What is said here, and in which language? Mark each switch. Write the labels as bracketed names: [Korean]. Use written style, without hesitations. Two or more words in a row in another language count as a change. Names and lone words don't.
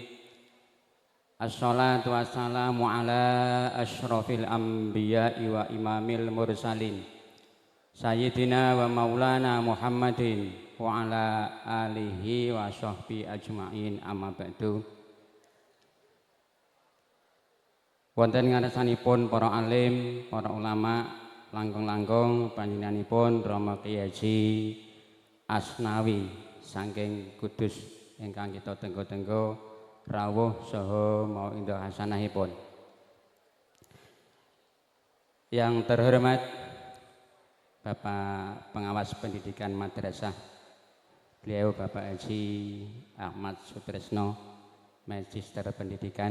[Arabic] الصلاة والسلام على أشرف الأنبياء وإمام المرسلين سيدنا ومولانا محمد وعلى آله وصحبه أجمعين، أما بعد. [Javanese] Wonten ngarsanipun para alim, para ulama, langkung-langkung panjenenganipun Rama Kyai Haji Asnawi saking Kudus ingkang kita tenggo-tenggo rawuh saha mau indah hasanahipun. [Indonesian] Yang terhormat Bapak Pengawas Pendidikan Madrasah, beliau Bapak Haji Ahmad Sutresno, Magister Pendidikan.